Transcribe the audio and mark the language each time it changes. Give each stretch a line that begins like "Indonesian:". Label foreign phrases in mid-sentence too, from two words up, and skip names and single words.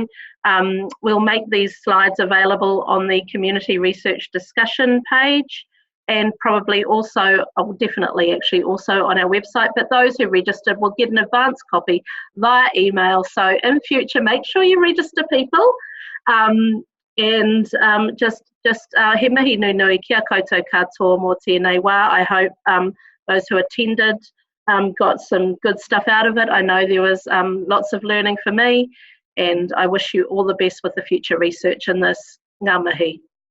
English: We'll make these slides available on the community research discussion page, and probably also, definitely actually also on our website, but those who registered will get an advance copy via email. So in future, make sure you register people. Just
Māori: he mihi nui kia koutou katoa mō tēnei wā.
English: I hope those who attended got some good stuff out of it. I know there was lots of learning for me, and I wish you all the best with the future research in this.
Māori: Ngā mihi.